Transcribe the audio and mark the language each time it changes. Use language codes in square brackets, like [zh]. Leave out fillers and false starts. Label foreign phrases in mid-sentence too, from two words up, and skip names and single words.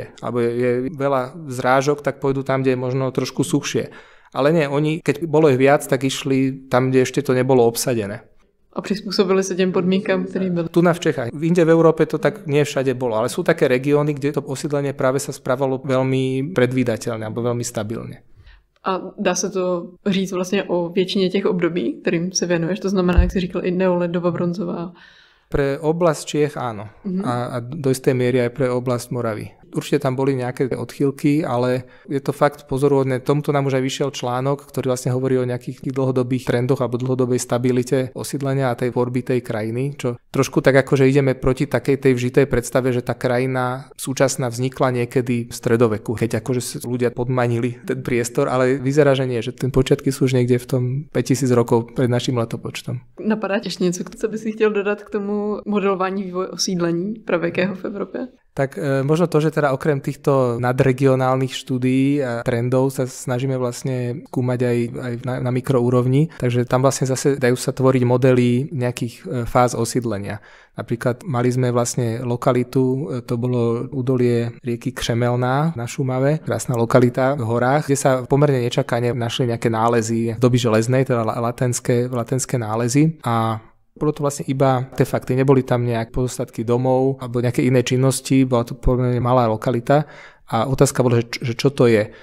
[sk] Alebo je veľa zrážok, tak pôjdu tam, kde je možno trošku suchšie. Ale nie, oni, keď bolo ich viac, tak išli tam, kde ešte to nebolo obsadené. A prispôsobili sa tým podmienkam, ktoré boli. Tu na v Čechách. Inde v Európe to tak nie všade bolo, ale sú také regióny, kde to osídlenie práve sa správalo veľmi predvídateľne alebo veľmi stabilne. [cs] A dá se to říct vlastně o většině těch období, kterým se věnuješ, to znamená, jak jsi říkal, i neolit, doba bronzová. [sk] Pre oblasť Čiech áno. A do istej miery aj pre oblasť Moravy. Určite tam boli nejaké odchýlky, ale je to fakt pozoruhodné. Tomuto nám už aj vyšiel článok, ktorý vlastne hovorí o nejakých dlhodobých trendoch alebo dlhodobej stabilite osídlenia a tej tvorby tej krajiny, čo trošku tak akože ideme proti takej tej vžitej predstave, že tá krajina súčasná vznikla niekedy v stredoveku, keď akože ľudia podmanili ten priestor, ale vyzerá, že nie, že ten počiatky sú už niekde v tom 5000 rokov pred naším letopočtom. [cs] Napadá ještě něco, co by si chtěl dodat k tomu modelování vývoje osídlení pravěkého v Evropě? [sk] Tak možno to, že teda okrem týchto nadregionálnych štúdií a trendov sa snažíme vlastne skúmať aj na mikroúrovni, takže tam vlastne zase dajú sa tvoriť modely nejakých fáz osídlenia. Napríklad mali sme vlastne lokalitu, to bolo údolie rieky Křemelná na Šumave, krásna lokalita v horách, kde sa pomerne nečakane našli nejaké nálezy v doby železnej, teda latenské nálezy a bolo to vlastne iba artefakty, neboli tam nejak pozostatky domov alebo nejaké iné činnosti, bola to pomerne malá lokalita a otázka bola, že čo to je.